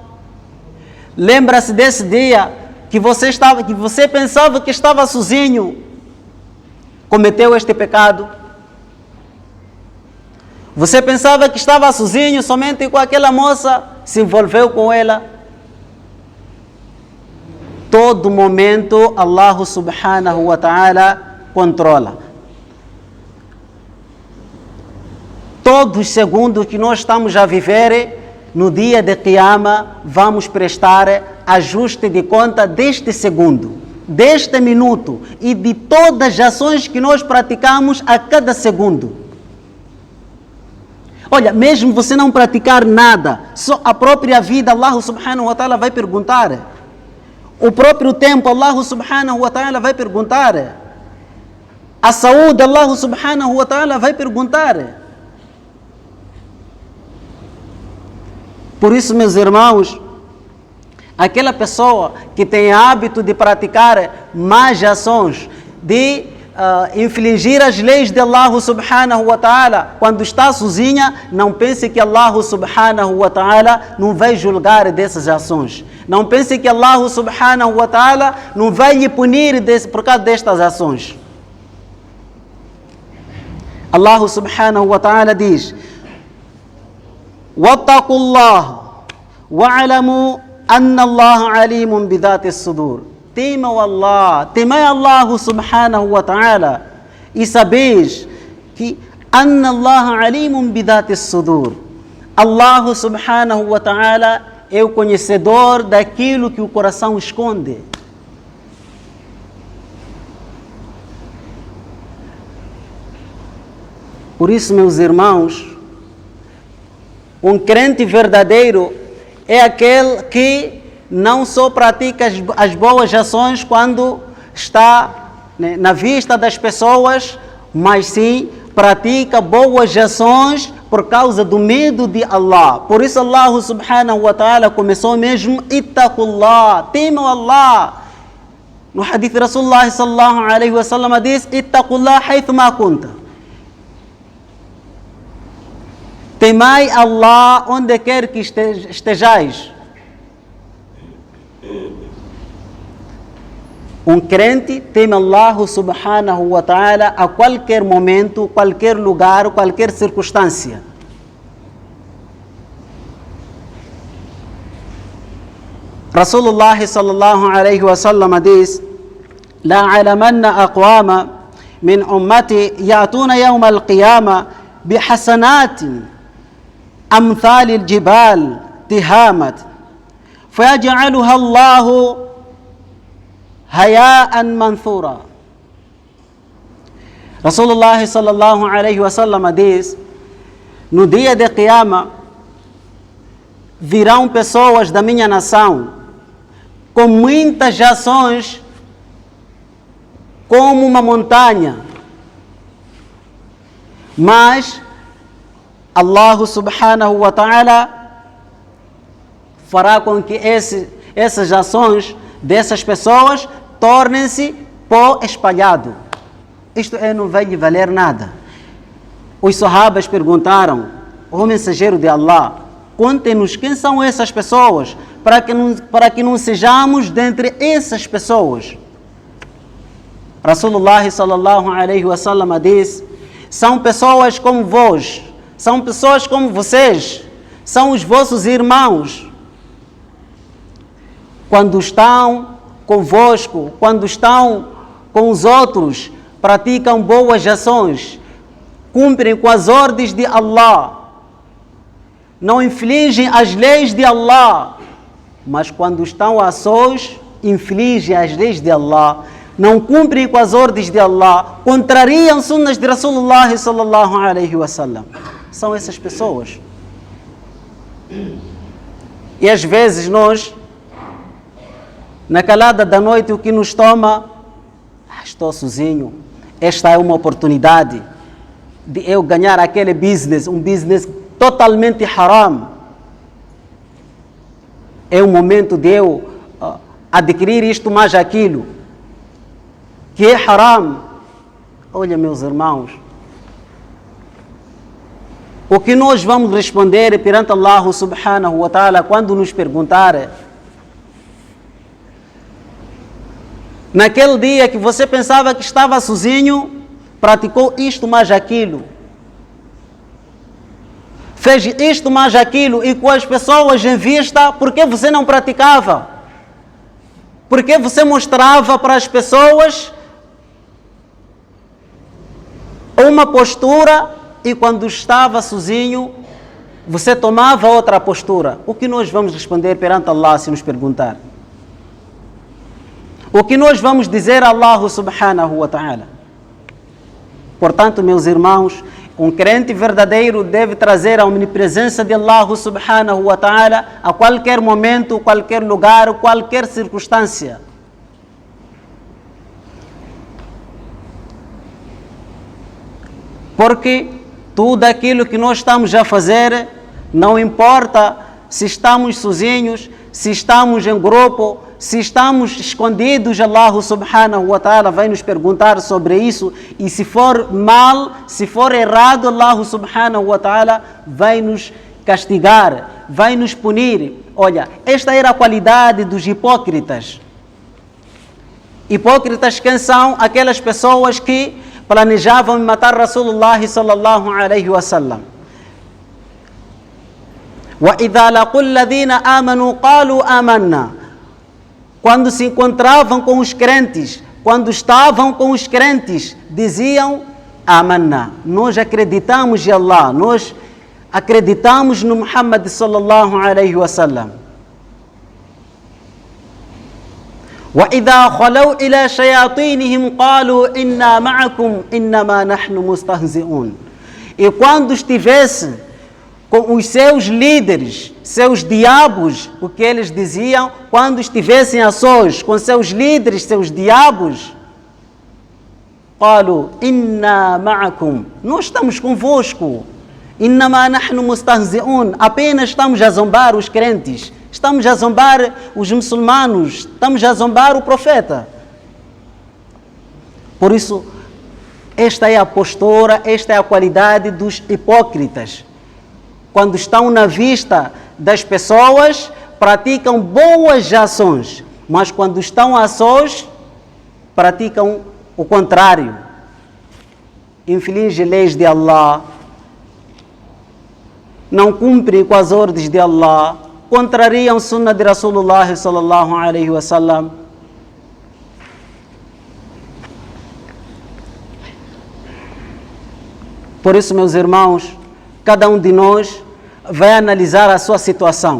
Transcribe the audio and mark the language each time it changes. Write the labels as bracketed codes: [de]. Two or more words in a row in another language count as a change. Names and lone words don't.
[pt] Lembra-se desse dia que você pensava que estava sozinho, cometeu este pecado. Você pensava que estava sozinho somente com aquela moça, se envolveu com ela. Todo momento Allah [ar] سبحانه وتعالى [pt] controla. Todos os segundos que nós estamos a viver, no dia de Qiyama, vamos prestar ajuste de conta deste segundo, deste minuto e de todas as ações que nós praticamos a cada segundo. Olha, mesmo você não praticar nada, só a própria vida, Allah [ar] سبحانه وتعالى [pt] vai perguntar. O próprio tempo, Allah [ar] سبحانه وتعالى [pt] vai perguntar. A saúde, Allah [ar] سبحانه وتعالى [pt] vai perguntar. Por isso, meus irmãos, aquela pessoa que tem hábito de praticar más ações, de infligir as leis de Allah [ar] سبحانه وتعالى, [pt] quando está sozinha, não pense que Allah [ar] سبحانه وتعالى [pt] não vai julgar dessas ações. Não pense que Allah [ar] سبحانه وتعالى [pt] não vai lhe punir por causa destas ações. Allah [ar] سبحانه وتعالى [pt] diz: [ar] واتقوا الله واعلموا أن الله عليم بذات الصدور. [pt] Temam Allah, temai Allah [ar] سبحانه وتعالى [pt] e sabeis que [ar] أن الله عليم بذات الصدور. [pt] Allah [ar] سبحانه وتعالى [pt] é o conhecedor daquilo que o coração esconde. Por isso, meus irmãos, um crente verdadeiro é aquele que não só pratica as boas ações quando está na vista das pessoas, mas sim pratica boas ações por causa do medo de Allah. Por isso Allah [ar] سبحانه وتعالى [pt] começou mesmo: ittaqullah, temam Allah. No hadith Rasulullah [ar] صلى الله عليه وسلم [pt] diz: [ar] اتق الله حيثما كنت. [pt] Temai Allah onde quer que estejais. Um crente teme Allah [ar] سبحانه وتعالى [pt] a qualquer momento, qualquer lugar, qualquer circunstância. [ar] Rasulullah صلى الله عليه وسلم diz: لأعلمن أقواما من أمتي يأتون يوم القيامة بحسنات أمثال الجبال تهامت فيجعلها الله هياء منثورا. [pt] Rasulullah [ar] صلى الله عليه وسلم [pt] diz: no dia de Qiyama virão pessoas da minha nação com muitas ações como uma montanha, mas Allah [ar] سبحانه وتعالى [pt] fará com que essas ações dessas pessoas tornem-se pó espalhado. Isto não vai lhe valer nada. Os sahabas perguntaram: ó mensageiro de Allah, conte-nos quem são essas pessoas, para que não sejamos dentre essas pessoas. Rasulullah [ar] صلى الله عليه وسلم [pt] diz: são pessoas como vós, são pessoas como vocês, são os vossos irmãos. Quando estão convosco, quando estão com os outros, praticam boas ações, cumprem com as ordens de Allah, não infligem as leis de Allah, mas quando estão a sós, infligem as leis de Allah. não cumprem com as ordens de Allah, contrariam sunnas de Rasulullah [ar] صلى الله عليه وسلم. [pt] São essas pessoas. E às vezes nós, na calada da noite, o que nos toma, estou sozinho, esta é uma oportunidade de eu ganhar aquele business, um business totalmente haram. É o momento de eu adquirir isto mais aquilo, que é haram. Olha, meus irmãos, o que nós vamos responder perante Allah [ar] سبحانه وتعالى [pt] quando nos perguntar: naquele dia que você pensava que estava sozinho, praticou isto mais aquilo, fez isto mais aquilo, e com as pessoas em vista, por que você não praticava? Por que você mostrava para as pessoas uma postura e quando estava sozinho você tomava outra postura? O que nós vamos responder perante Allah se nos perguntar? O que nós vamos dizer a Allah [ar] سبحانه وتعالى? [pt] Portanto, meus irmãos, um crente verdadeiro deve trazer a omnipresença de Allah [ar] سبحانه وتعالى [pt] a qualquer momento, qualquer lugar, qualquer circunstância. Porque tudo aquilo que nós estamos a fazer, não importa se estamos sozinhos, se estamos em grupo, se estamos escondidos, Allah [ar] سبحانه وتعالى [pt] vai nos perguntar sobre isso, e se for mal, se for errado, Allah [ar] سبحانه وتعالى [pt] vai nos castigar, vai nos punir. Olha, esta era a qualidade dos hipócritas. Hipócritas quem são? Aquelas pessoas que planejavam matar Rasulullah [ar] صلى الله عليه وسلم. وَإِذَا لَقُوا الَّذِينَ آمَنُوا قَالُوا آمَنَّا. [pt] Quando se encontravam com os crentes, quando estavam com os crentes, diziam: Amanna, nós acreditamos em Allah, nós acreditamos no Muhammad [ar] صلى الله عليه وسلم. وَإِذَا خَلَوْا إِلَى شَيَاطِينِهِمْ قَالُوا إِنَّا مَعَكُمْ إِنَّمَا نَحْنُ مُسْتَهْزِئُونَ. [pt] E quando estivesse com os seus líderes, seus diabos, o que eles diziam, quando estivessem a sós com seus líderes, seus diabos, [ar] قالوا إِنَّا مَعَكُمْ, [pt] nós estamos convosco. [ar] إِنَّمَا نَحْنُ مُسْتَهْزِئُونَ, [pt] apenas estamos a zombar os crentes, estamos a zombar os muçulmanos, estamos a zombar o profeta. Por isso, esta é a postura, esta é a qualidade dos hipócritas. Quando estão na vista das pessoas, praticam boas ações, mas quando estão a sós, praticam o contrário. Infligem leis de Allah, não cumprem com as ordens de Allah, contrariam sunnah de Rasulullah [ar] صلى الله عليه وسلم. [pt] Por isso, meus irmãos, cada um de nós vai analisar a sua situação.